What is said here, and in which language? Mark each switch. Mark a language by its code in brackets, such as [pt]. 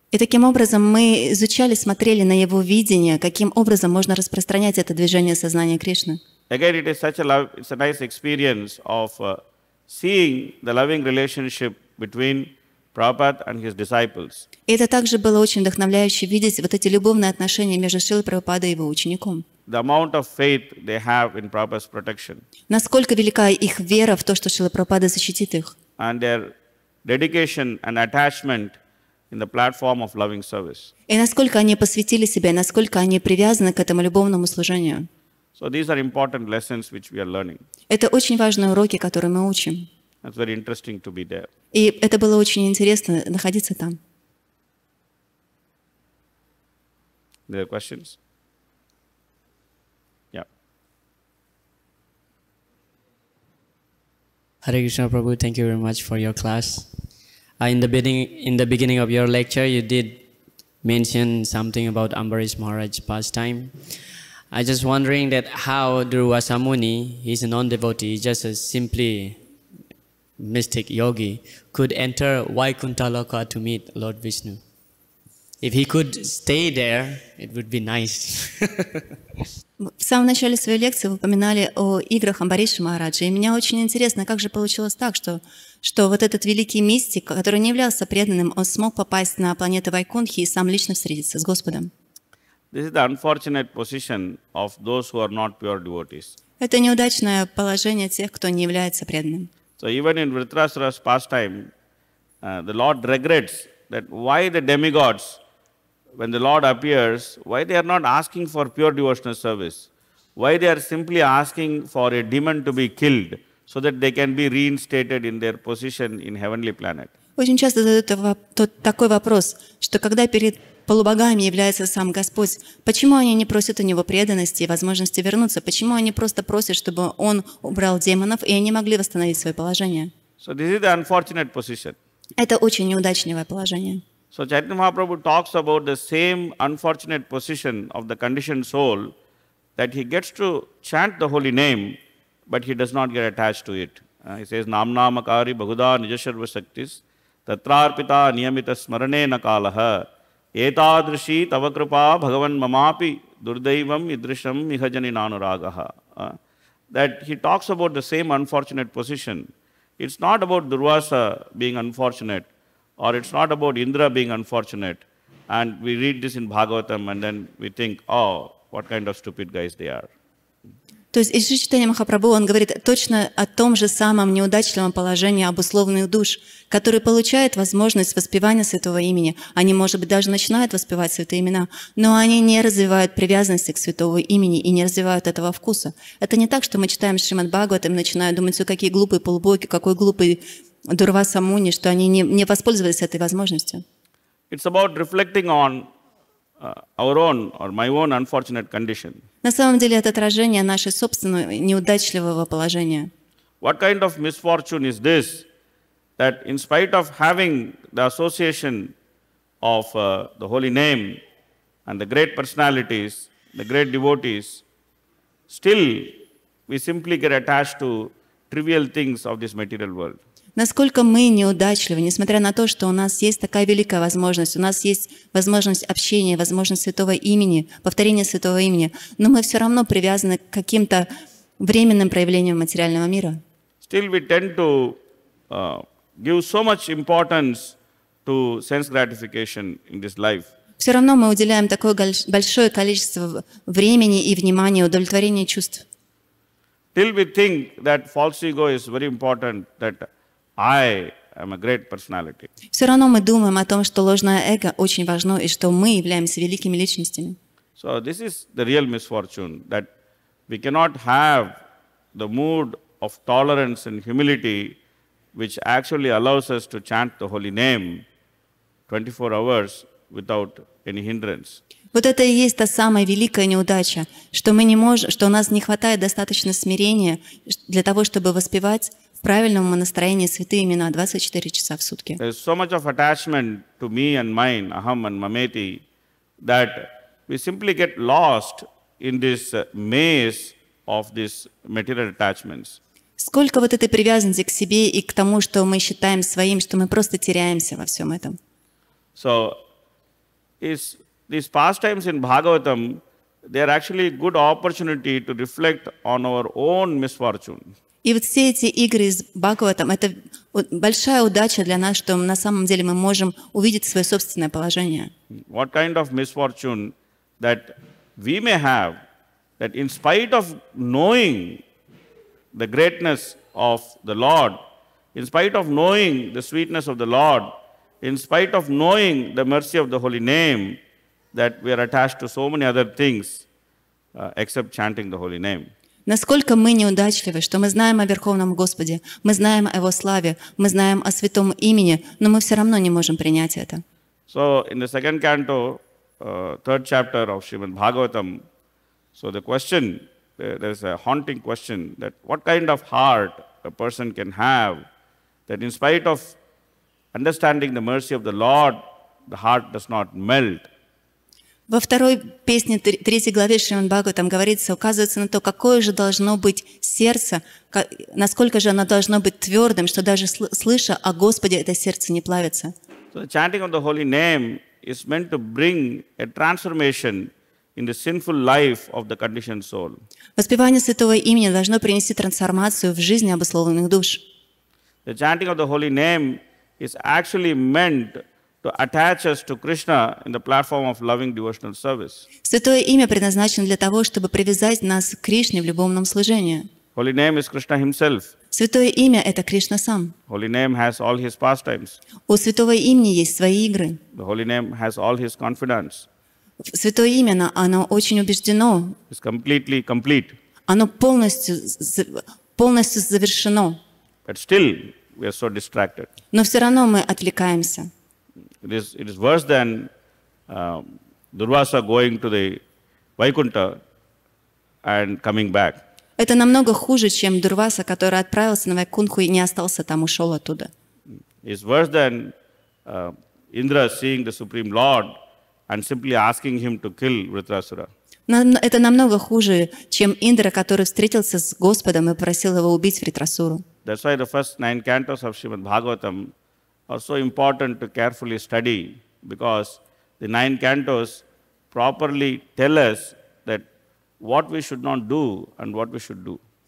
[ru] И таким образом мы изучали, смотрели на его видение, каким образом можно распространять это движение сознания Кришны. [en] Again, it's a nice experience of seeing the loving relationship between Prabhupada and his disciples. [ru] И это также было очень вдохновляюще видеть вот эти любовные отношения между Шрилой Прабхупадой и его учеником. [en] The amount of faith they have in Prabhupada's protection. [ru] Насколько велика их вера в то, что Шрила Прабхупада защитит их. [en] And their dedication and attachment in the platform of loving service. [ru] И насколько они посвятили себя, и насколько они привязаны к этому любовному служению. [en] So these are important lessons which we are learning. [ru] Это очень важные уроки, которые мы учим. [en] It's very interesting to be there. [ru] И это было очень интересно находиться там. [en] There are questions? Yeah. Hare Krishna Prabhu, thank you very much for your class. In the beginning of your lecture, you did mention something about Ambarish Maharaj's pastime. I just wondering that how Durvasa Muni, he's a non-devotee, just a simply mystic yogi, could enter Vaikuntha Loka to meet Lord Vishnu. If he could stay there, it would be nice. [ru] В самом начале своей лекции вы упоминали о играх Амбариша Махараджа. И меня очень интересно, как же получилось так, что вот этот великий мистик, который не являлся преданным, он смог попасть на планету Вайкунтхи и сам лично встретиться с Господом. [en] This is the unfortunate position of those who are not pure devotees. [ru] Это неудачное положение тех, кто не является преданным. [en] So even in Vritrasura's pastime, the Lord regrets that why the demigods, when the Lord appears, why they are not asking for pure devotional service? Why they are simply asking for a demon to be killed so that they can be reinstated in their position in heavenly planet? [ru] Очень часто задают такой вопрос, что когда перед полубогами является сам Господь, почему они не просят у Него преданности и возможности вернуться? Почему они просто просят, чтобы Он убрал демонов, и они могли восстановить свое положение? [en] So this is the unfortunate position. [ru] Это очень неудачное положение. [en] So Chaitanya Mahaprabhu talks about the same unfortunate position of the conditioned soul, that he gets to chant the holy name, but he does not get attached to it. He says, [sa] Namnamakari Bhaguda Nijasharva Shaktis Tatrarpita Niyamita Smarane Nakalaha Etadrishi Tavakrupa Bhagavan Mamapi Durdaivam Idrisham Mihajani Nanuragaha. [en] That he talks about the same unfortunate position. It's not about Durvasa being unfortunate, or it's not about Indra being unfortunate. And we read this in Bhagavatam and then we think, oh, what kind of stupid guys they are. [ru] То есть из Чайтанья Махапрабху он говорит точно о том же самом неудачливом положении обусловленных душ, которые получают возможность воспевания святого имени. Они, может быть, даже начинают воспевать святые имена, но они не развивают привязанности к святому имени и не развивают этого вкуса. Это не так, что мы читаем Шримад Бхагаватам и начинаем думать, что какие глупые полубоги, какой глупый Дурваса Муни, что они не воспользовались этой возможностью. [en] It's about reflecting on our own or my own unfortunate condition. [ru] На самом деле это отражение нашей собственного неудачливого положения. [en] What kind of misfortune is this, that in spite of having the association of the holy name and the great personalities, the great devotees, still we simply get attached to trivial things of this material world? [ru] Насколько мы неудачливы, несмотря на то, что у нас есть такая великая возможность, у нас есть возможность общения, возможность святого имени, повторения святого имени, но мы все равно привязаны к каким-то временным проявлениям материального мира. [en] Still we tend to give so much importance to sense gratification in this life. [ru] Все равно мы уделяем такое большое количество времени и внимания удовлетворению чувств. [en] Till we think that false ego is very important, that I am a great personality. [ru] Все равно мы думаем о том, что ложное эго очень важно и что мы являемся великими личностями. [en] So this is the real misfortune, that we cannot have the mood of tolerance and humility which actually allows us to chant the holy name 24 hours without any hindrance. [ru] Вот это и есть та самая великая неудача, что мы не можем, что у нас не хватает достаточно смирения для того, чтобы воспевать в правильном настроении святые имена 24 часа в сутки. [en] There is so much of attachment to me and mine, aham and mameti, that we simply get lost in this maze of these material attachments. [ru] Сколько вот этой привязанности к себе и к тому, что мы считаем своим, что мы просто теряемся во всем этом. [en] So, these pastimes in Bhagavatam, they are actually good opportunity to reflect on our own misfortune. [ru] И вот все эти игры из Бхагаватам — это большая удача для нас, что на самом деле мы можем увидеть свое собственное положение. [en] What kind of misfortune that we may have, that in spite of knowing the greatness of the Lord, in spite of knowing the sweetness of the Lord, in spite of knowing the mercy of the holy name, that we are attached to so many other things except chanting the holy name. [ru] Насколько мы неудачливы, что мы знаем о Верховном Господе, мы знаем о Его славе, мы знаем о святом имени, но мы все равно не можем принять это. [en] So, in the second canto, third chapter of Shrimad Bhagavatam, so the question, there's a haunting question, that what kind of heart a person can have, that in spite of understanding the mercy of the Lord, the heart does not melt. [ru] Во второй песне, 3 главе Шримад Бхагаватам говорится, указывается на то, какое же должно быть сердце, насколько же оно должно быть твердым, что даже слыша о Господе, это сердце не плавится. [en] So the chanting of the holy name is meant to bring a transformation in the sinful life of the conditioned soul. [ru] Воспевание святого имени должно принести трансформацию в жизни обусловленных душ. [en] The chanting of the holy name is actually meant to attach us to Krishna in the platform of loving devotional service. [ru] Святое имя предназначено для того, чтобы привязать нас к Кришне в любовном служении. [en] Holy name is Krishna himself. [ru] Святое имя — это Кришна сам. [en] Holy name has all his pastimes. [ru] У святого имени есть свои игры. [en] The holy name has all his confidence. [ru] Святое имя, оно очень убеждено. [en] It's completely complete. [ru] Оно полностью завершено. [en] But still, we are so distracted. [ru] Но все равно мы отвлекаемся. [en] It is worse than Durvasa going to the Vaikunta and coming back. [ru] Это намного хуже, чем Дурваса, который отправился на Вайкунху и не остался там, ушел оттуда. [en] It's worse than Indra seeing the Supreme Lord and simply asking him to kill Vritrasura. [ru] Это намного хуже, чем Индра, который встретился с Господом и просил его убить Вритрасуру. [en] That's why the first 9 cantos of Shrimad Bhagavatam are so important to carefully study, because the 9 cantos properly tell us that what we should not do and what we should do.